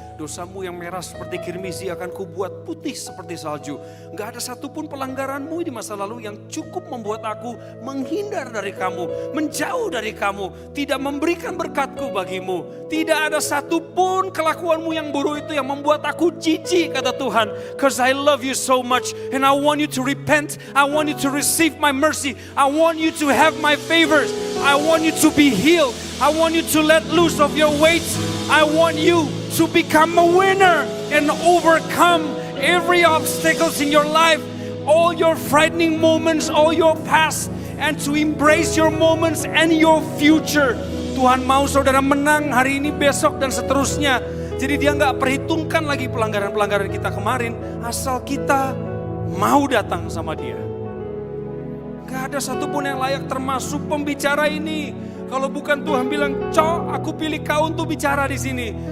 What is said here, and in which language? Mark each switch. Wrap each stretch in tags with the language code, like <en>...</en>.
<id>Dosamu yang merah seperti kirmisi akan kubuat putih seperti salju. Gak ada satupun pelanggaranmu di masa lalu yang cukup membuat aku menghindar dari kamu, menjauh dari kamu, tidak memberikan berkatku bagimu. Tidak ada satupun kelakuanmu yang buruk itu yang membuat aku jijik, kata Tuhan.</id> <en>Because I love you so much and I want you to repent, I want you to receive my mercy, I want you to have my favors, I want you to be healed, I want you to let loose of your weights, I want you to become a winner and overcome every obstacles in your life, all your frightening moments, all your past, and to embrace your moments and your future.</en> <id>Tuhan mau saudara menang hari ini, besok, dan seterusnya. Jadi dia gak perhitungkan lagi pelanggaran-pelanggaran kita kemarin, asal kita mau datang sama dia. Gak ada satupun yang layak, termasuk pembicara ini. Kalau bukan Tuhan bilang, "Cok, aku pilih kau untuk bicara di sini.</id>